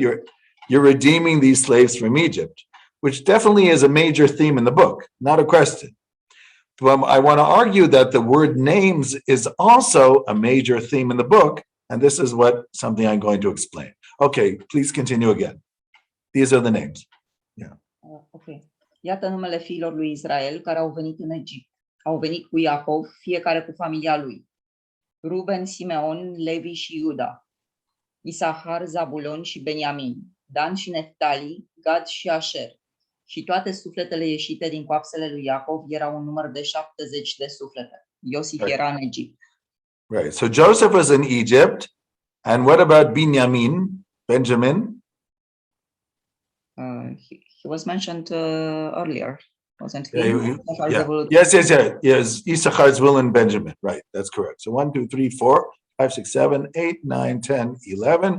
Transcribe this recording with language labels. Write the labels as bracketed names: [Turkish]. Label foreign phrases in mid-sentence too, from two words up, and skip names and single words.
[English] You're redeeming these slaves from Egypt, which definitely is a major theme in the book, not a question. But I want to argue that the word names is also a major theme in the book, and this is something I'm going to explain. Okay, please continue again. These are the names. Ok. [Romanian] Iată numele fiilor lui Israel care au venit în Egipt. Au venit cu Iacov, fiecare cu familia lui. Ruben, Simeon, Levi și Iuda. Isahar, Zabulon și Beniamin. Dan și Neftali, Gad și Asher. Și toate sufletele ieșite din coapsele lui Iacov erau un număr de 70 de suflete. Iosif era în Egipt. [English] Right. So Joseph was in Egypt. And what about Benjamin? He was mentioned earlier, wasn't he? Yes. Issachar, Zebulun, Benjamin. Right. That's correct. So 1, 2, 3, 4, 5, 6, 7, 8, 9, 10, 11.